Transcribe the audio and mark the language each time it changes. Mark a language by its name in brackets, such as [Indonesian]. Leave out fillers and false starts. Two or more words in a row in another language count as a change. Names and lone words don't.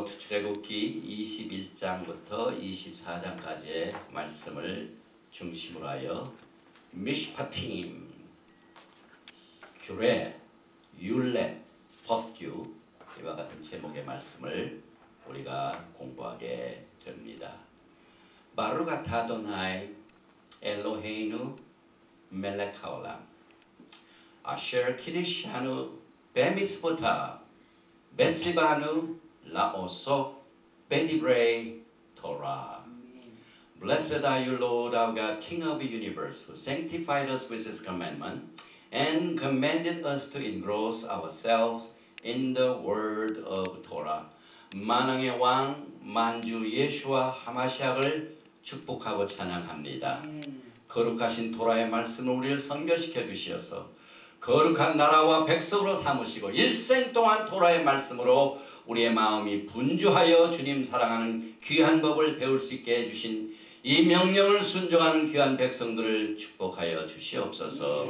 [Korean] 출애굽기 21장부터 24장까지의 말씀을 중심으로 하여 미슈파팀, 규례, 율례, 법규 이와 같은 제목의 말씀을 우리가 공부하게 됩니다. [Hebrew] ברוך אתה אדוני אלוהינו מלך העולם אשר קדשנו במצוותיו וציוונו לעסוק בדברי תורה. [English] Blessed are you, Lord our God, King of the universe, who sanctified us with his commandment and commanded us to engross ourselves in the word of Torah. [Korean] 만왕의 왕 만주 예수와 하마시아를 축복하고 찬양합니다. 거룩하신 토라의 말씀을 우리를 선결시켜 주시어서 거룩한 나라와 백성으로 삼으시고 일생 동안 토라의 말씀으로 우리의 마음이 분주하여 주님 사랑하는 귀한 법을 배울 수 있게 해주신 이 명령을 순종하는 귀한 백성들을 축복하여 주시옵소서.